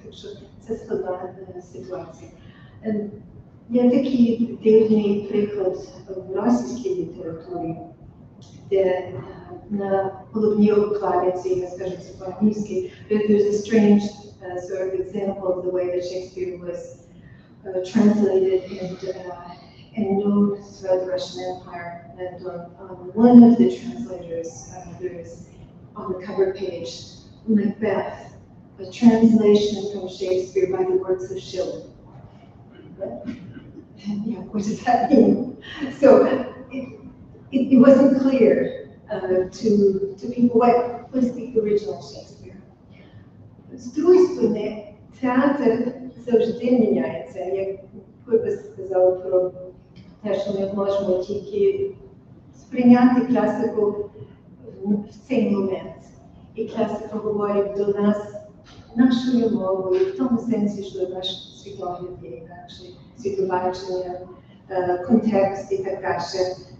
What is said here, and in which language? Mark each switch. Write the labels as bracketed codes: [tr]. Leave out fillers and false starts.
[uk] Так що це складна ситуація. Є такий дивний приклад в російській літературі. де на головній обкладинці, я скажу це по-англійськи, [en] there's a strange sort of example of the way that Shakespeare was translated and known throughout the Russian Empire. And on one of the translators, there is on the cover page, Macbeth, a translation from Shakespeare by the works of Schiller. Yeah, what does that mean? So it wasn't clear to people what was the original Shakespeare. [uk] З другої сторони, театр завжди міняється. Як ви сказали про те, що ми можемо тільки сприйняти класику в цей момент. І класика говорить до нас нашою мовою, в тому сенсі, що наш світогляд є інакший, світобачення, контекст і так далі.